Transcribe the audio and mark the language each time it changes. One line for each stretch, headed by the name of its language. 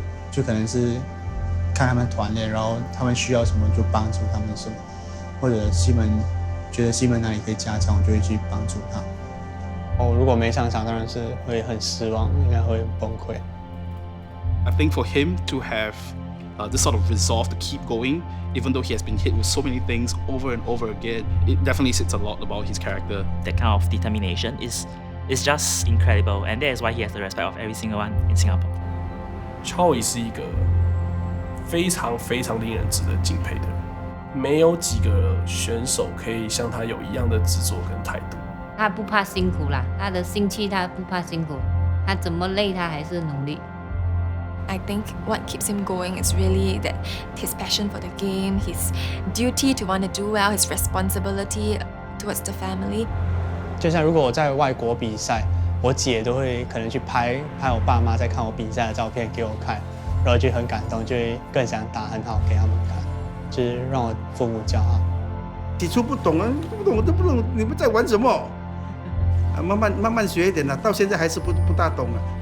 Chinese: 就可能是看他们团练，然后他们需要什么就帮助他们什么，或者觉得西门哪里可以加强，我就会去帮助他。如果没上场，当然是会很失望，应该会崩溃。
English: I think for him to have this sort of resolve to keep going, even though he has been hit with so many things over and over again, it definitely says a lot about his character. That kind of determination is just incredible, and that is why he has the respect of every single one in Singapore.
Chinese: Chawy 是一个非常非常令人值得敬佩的人，没有几个选手可以像他有一样的执着跟态度。他不怕辛苦啦，他的兴趣他不怕辛苦，他怎么累他还是努力。
English: I think what keeps him going is really that his passion for the game, his duty to want to do well, his responsibility towards the family.
Chinese: 就像如果我在外国比赛，我姐都会可能去拍我爸妈在看我比赛的照片给我看，然后就很感动，就会更想打很好给他们看，就是让我父母骄傲。起初不懂啊，不懂我都不懂你们在玩什么，慢慢学一点啦，到现在还是不大懂啊。